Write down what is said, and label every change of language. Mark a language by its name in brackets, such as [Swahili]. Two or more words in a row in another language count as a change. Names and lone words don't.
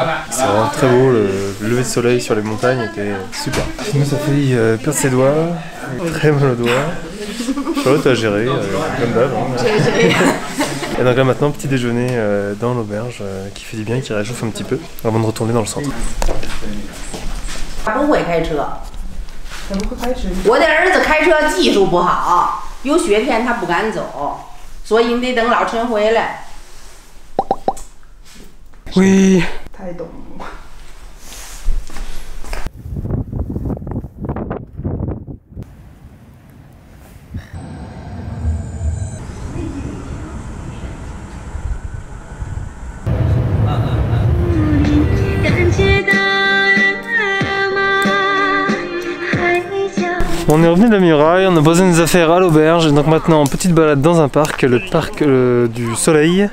[French] C'est vraiment très beau, le lever de soleil sur les montagnes était super. Nous ça fait perdre ses doigts, très mal aux doigts. Charlotte a géré, comme d'hab. Et donc là maintenant, petit déjeuner dans l'auberge qui fait du bien, qui réchauffe un petit peu avant de retourner dans le centre. [Chinese] 他不会开车，我的儿子开车技术不好，有雪天他不敢走，所以你得等老陈回来。 [French] Oui. [Chinese] 太懂。 [French] On est revenu de la muraille, on a posé nos affaires à l'auberge, donc maintenant petite balade dans un parc, le parc du Soleil.